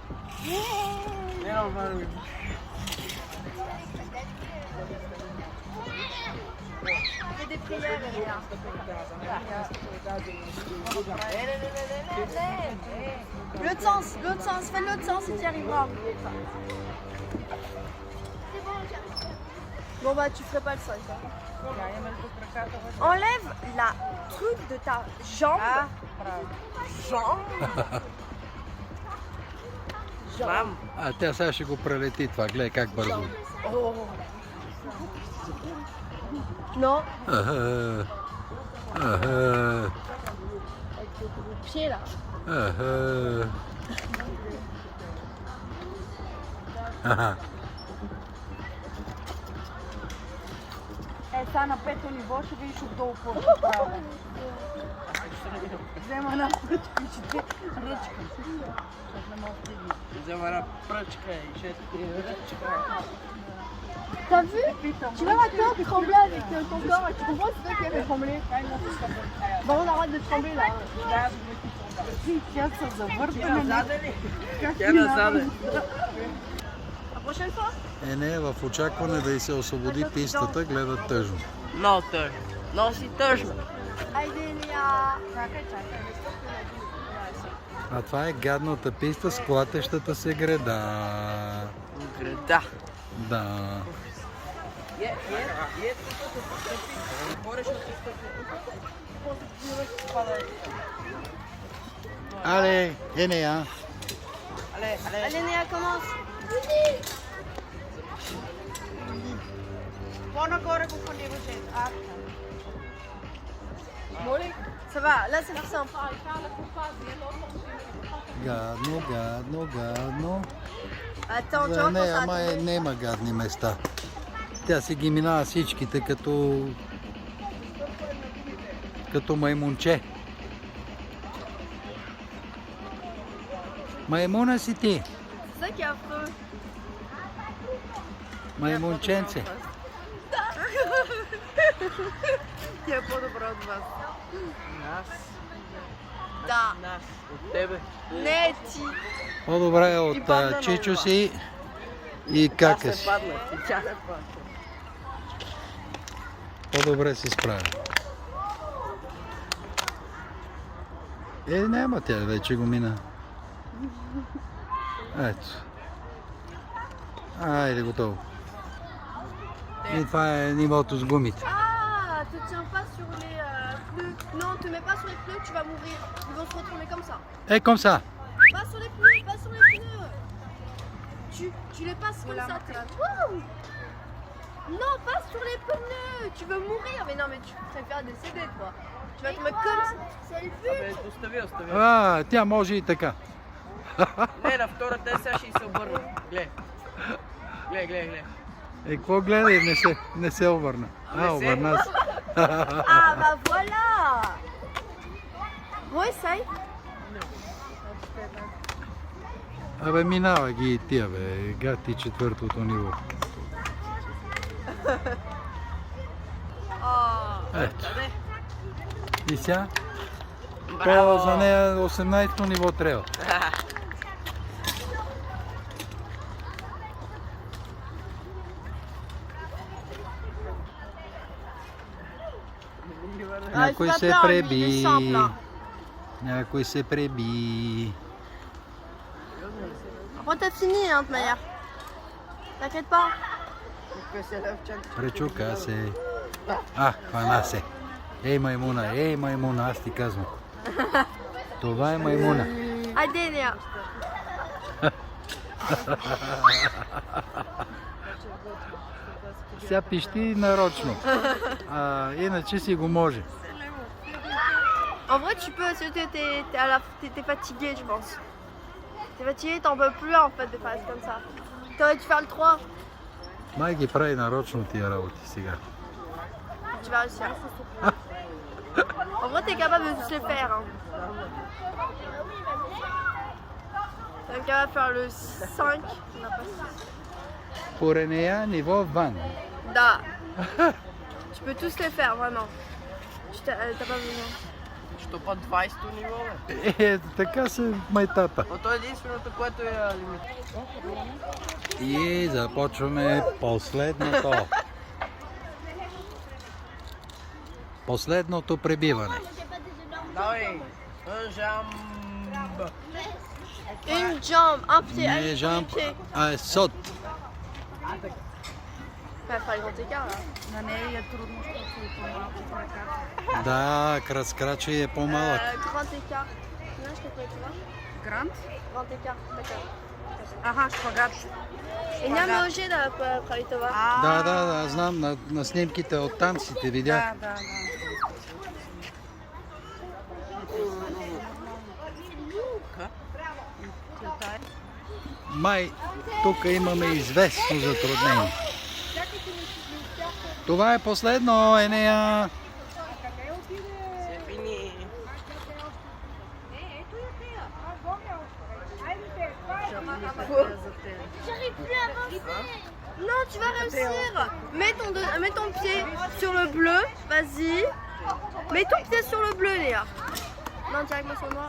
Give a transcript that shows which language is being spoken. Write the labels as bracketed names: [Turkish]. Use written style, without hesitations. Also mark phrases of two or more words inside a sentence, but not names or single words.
[Bulgarian] Не на голямото. [French] Fais des prières, Elia. L'autre sens, fais l'autre sens et tu y arriveras. Bon bah tu ferais pas le sol. Enlève la truc de ta jambe. [Bulgarian] Мам, А тя сега ще го прелети това, гледай как бързо. [French] Non, [Bulgarian] Аха. Аха. [French] pied là. [Bulgarian] Аха. Аха. Сега на пето ниво ще видиш отдолу какво ще правя. Взема една пръчка и ще две ръчка. Защото не мога да стигне. взема една пръчка и ще ти ръчка. [French] T'as vu? Tu vois maintenant trembler avec ton corps, tu comprends c'est toi qui avait tremblé. Bon on arrête de trembler là. [Bulgarian] Тя се завърта. Тя назаде. [French] La prochaine fois? [Bulgarian] Не, в очакване да й се освободи пистата, гледат тъжно. Много тъжно. [French] Non si touche. [Bulgarian] Айде, Нея. Чакай. А това е гадната писта с клатещата се града. Града. Да. Але, Енея. [French] Allez, Néa, commence. [Bulgarian] По-нагоре го подигате. [French] Ça va, là c'est plus simple. [Bulgarian] Гадно, гадно, гадно. [French] Attends, tu [Bulgarian] За [French] vois quand [Bulgarian] нея [French] ça [Bulgarian] май нема гадни места. Тя си ги минава всичките като маймунче. Маймуна си ти, [French] C'est ça qui est affreux. [Bulgarian] маймунченце. Ти е по-добра от вас. Нас. Да. Нас. От тебе. Не ти. По-добре е И падна от Чичо на си и кака Аз си. се паднах и тя не падна. По-добре се справя. Няма тя, вече го мина. Ето. Айде, готово. И това е нивото с гумите. [French] Ah, te tiens pas sur les pneus. Non, te mets pas sur les pneus, tu vas mourir. Ils vont se retourner comme ça. Е, comme ça. Pas sur les pneus, pas sur les pneus. Tu les passes comme ça. Wouh. Non, pas sur les pneus. Tu veux mourir. Mais non, mais tu préfères décéder, toi. Tu vas tomber comme ça. C'est le but. [Bulgarian] Абе, остави. А, тя може и така. Не, на втората сега ще се обърна. Гледай. Е, какво гледай? Не се обърна. Не се. Обърна се. Ah, bah voilà. Bon, essaye. Абе, минава ги и тия, бе. Гати четвъртото ниво. Ето. И сега? То за нея 18-то ниво трябва. Някой се преби. Някой се преби. [French] Après, t'as fini, hein, de toute manière. T'inquiète pas. [Bulgarian] Пречука се. Хвана се. Ей, маймуна, аз ти казвам. Това е маймуна. Айде, Нея. Сега пищи нарочно. Иначе си го може. [French] En vrai, tu peux, si t'es fatigué, je pense. T'es fatigué, t'en peux plus en fait de faire comme ça. T'aurais dû faire le 3. [Bulgarian] Май ги прави нарочно тия работи сега. [French] Tu vas réussir. En vrai, t'es capable de tous les faire. Hein. T'es capable de faire le 5. [Bulgarian] Pour нея ниво ван. Da. [French] Tu peux tous les faire, vraiment. T'as pas besoin. [Bulgarian] Що по 20-то ниво, бе? Така се майтапа. Но то е единственото, което е лимит. И започваме последното. Последното пребиване. Давай! Жамб! [French] Une jambe, un pied, [Bulgarian] Не [French] allez, [Bulgarian] жамп, [French] un pied. а сот. Va faire le grand écart là. [Bulgarian] На нея е трудно, защото е по-малко краката. Да, крачи е по-малък. [French] Grand écart. Non, je t'ai pas, tu vois. [Bulgarian] Грант? [French] Grand écart, d'accord. [Bulgarian] Аха, шпагат. Et няма лъжи да прави това. Да, знам, на снимките оттам си те видях. Да. Май, тук имаме известно затруднение. Това е последно, Енея. [French] C'est fini! J'arrive plus à avancer. Non, tu vas réussir. Mets ton pied sur le bleu. Vas-y. Mets ton pied sur le bleu, Léa. Non, directement sur moi.